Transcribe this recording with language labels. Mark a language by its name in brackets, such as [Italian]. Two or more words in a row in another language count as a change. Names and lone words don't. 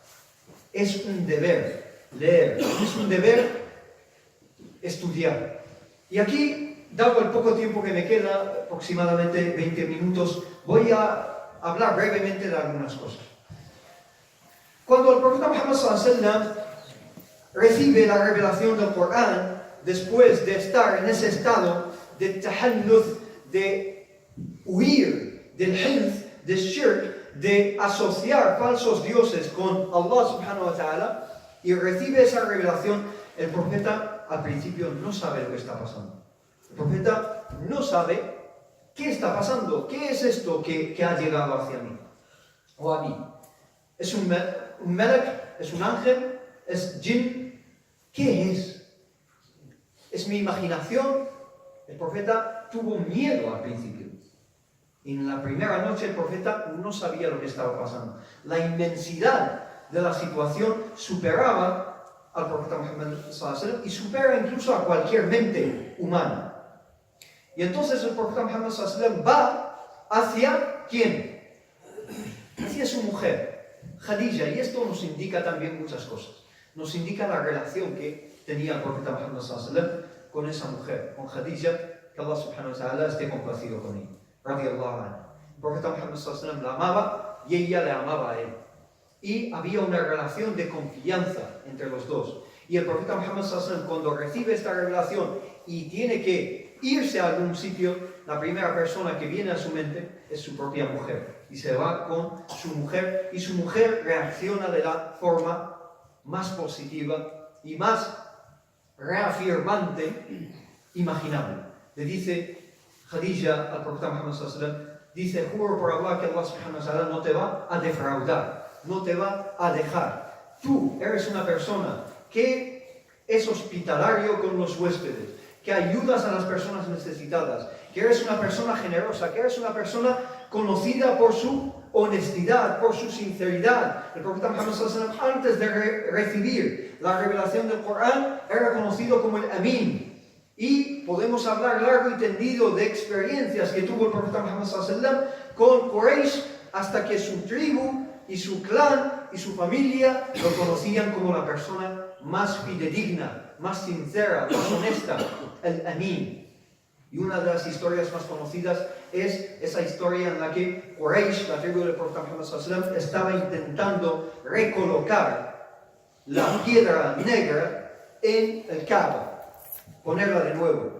[Spanish] Es un deber leer, es un deber estudiar. Y aquí, dado el poco tiempo que me queda, aproximadamente 20 minutos, voy a hablar brevemente de algunas cosas. Cuando el profeta Muhammad [Arabic] صلى الله عليه وسلم [Spanish] recibe la revelación del Corán, después de estar en ese estado de tahalluth, de huir del hilf, de shirk, de asociar falsos dioses con Allah [Arabic] سبحانه وتعالى, [Spanish] y recibe esa revelación, el profeta al principio no sabe lo que está pasando. El profeta no sabe qué está pasando, qué es esto que ha llegado hacia mí o a mí. ¿Es un melek? ¿Es un ángel? ¿Es jinn? ¿Qué es? ¿Es mi imaginación? El profeta tuvo miedo al principio. Y en la primera noche el profeta no sabía lo que estaba pasando. La inmensidad de la situación superaba al profeta Muhammad [Arabic] صلى الله عليه وسلم [Spanish] y supera incluso a cualquier mente humana. Y entonces el profeta Muhammad [Arabic] صلى الله عليه وسلم [Spanish] va hacia ¿quién? Hacia su mujer, Khadija, y esto nos indica también muchas cosas. Nos indica la relación que tenía el profeta Muhammad [Arabic] صلى الله عليه وسلم [Spanish] con esa mujer, con Khadija, que Allah [Arabic] سبحانه وتعالى [Spanish] esté complacido con ella. [Arabic] رضي الله عنها. [Spanish] El profeta Muhammad [Arabic] صلى الله عليه وسلم [Spanish] la amaba y ella le amaba a él. Y había una relación de confianza entre los dos. Y el profeta Muhammad [Arabic] صلى الله عليه وسلم, [Spanish] cuando recibe esta revelación y tiene que irse a algún sitio, la primera persona que viene a su mente es su propia mujer. Y se va con su mujer, y su mujer reacciona de la forma más positiva y más reafirmante imaginable. Le dice Khadija al profeta Muhammad [Arabic] صلى الله عليه وسلم, [Spanish] dice: juro por Allah que Allah [Arabic] سبحانه وتعالى [Spanish] no te va a defraudar, no te va a dejar. Tú eres una persona que es hospitalario con los huéspedes, que ayudas a las personas necesitadas, que eres una persona generosa, que eres una persona conocida por su honestidad, por su sinceridad. El profeta Muhammad [Arabic] صلى الله عليه وسلم, [Spanish] antes de recibir la revelación del Corán, era conocido como el Amin. Y podemos hablar largo y tendido de experiencias que tuvo el profeta Muhammad [Arabic] صلى الله عليه وسلم [Spanish] con Quraysh, hasta que su tribu y su clan y su familia lo conocían como la persona más fidedigna, más sincera, más honesta, el Amin. Y una de las historias más conocidas es esa historia en la que Quraysh, la tribu del profeta Muhammad [Arabic] صلى الله عليه وسلم, [Spanish] estaba intentando recolocar la piedra negra en el Kaaba, ponerla de nuevo.